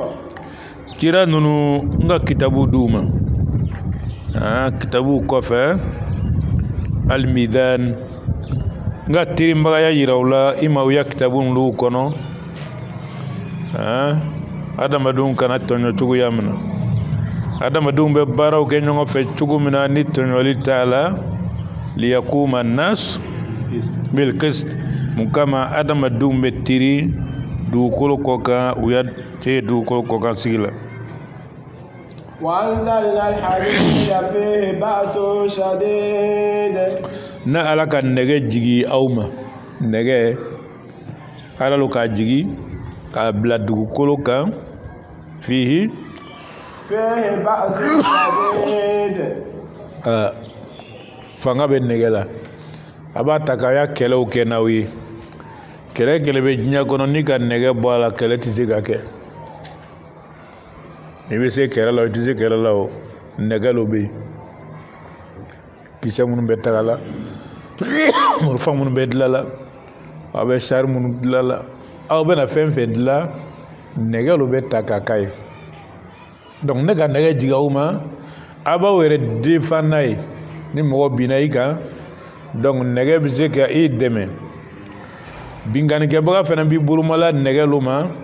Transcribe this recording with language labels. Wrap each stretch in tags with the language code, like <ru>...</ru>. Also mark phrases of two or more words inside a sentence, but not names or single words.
<bm>cira ninnu n ka kitabu d'u ma kitabu kɔfɛ almizan n ka tirinbagaya yira u la i ma u ya kitabu ninnu kɔnɔ adamadenw kana tɔɲɔ cogoya min na adamadenw bɛ baaraw kɛ ɲɔgɔn fɛ cogo min na ni tɔɲɔli t'a la</bm> <ar>ليقوم الناس بالقسط</ar> <bm>mun kama adamadenw bɛ tiri dugukolo kɔ kan u ya te dugukolo kɔ kan sigi la</bm> <ar>وأنزلنا الحديد فيه بأس شديد</ar> <bm>na ala ka nɛgɛ jigi aw ma nɛgɛ ala lo k'a jigi k'a bila dugukolo kan fihi</bm> <ar>بأس شديد</ar> <bm>fanga bɛ nɛgɛ la a b'a ta k'a ya kɛlɛw kɛ n'aw ye kɛlɛ bɛ diɲɛ kɔnɔ ni ka nɛgɛ bɔ a la kɛlɛ tɛ se ka kɛ i bɛ se kɛlɛ la i tɛ se kɛlɛ la o nɛgɛ lo bɛ yen kisɛ minnu bɛ taga la marifa minnu bɛ dilan la aw bɛ sari minnu dilan la aw bɛna fɛn fɛn dilan nɛgɛ lo bɛ ta k'a k'a ye donc ne ka nɛgɛ jigin aw ma a b'aw yɛrɛ défend n'a ye ni mɔgɔ binna i kan donc nɛgɛ bɛ se ka i dɛmɛ binkannikɛbaga fana b'i bolomala nɛgɛ lo ma</bm>